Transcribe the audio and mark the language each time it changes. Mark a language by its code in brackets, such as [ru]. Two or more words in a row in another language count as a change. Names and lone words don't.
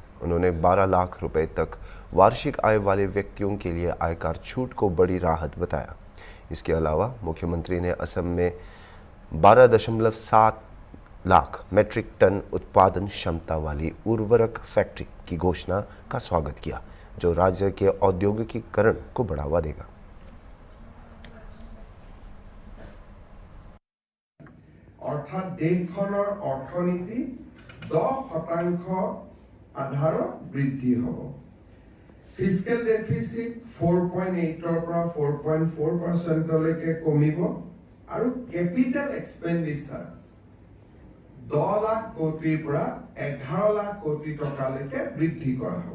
[hi] उन्होंने 12 लाख रुपए तक वार्षिक आय वाले व्यक्तियों के लिए आयकर छूट को बड़ी राहत बताया। इसके अलावा मुख्यमंत्री ने असम में 12.7 लाख मेट्रिक टन उत्पादन क्षमता वाली उर्वरक फैक्ट्री की घोषणा का स्वागत किया, जो राज्य के औद्योगिकीकरण को बढ़ावा देगा। [as] অৰ্থাৎ দেশখনৰ অৰ্থনীতি 10% আধাৰত বৃদ্ধি হ'ব। [en] fiscal deficit [as] 4.8 পৰা 4.4%লৈকে কমিব আৰু [en] capital expenditure [as] 10 লাখ কোটিৰ পৰা 11 লাখ কোটি টকালৈকে বৃদ্ধি কৰা হ'ব।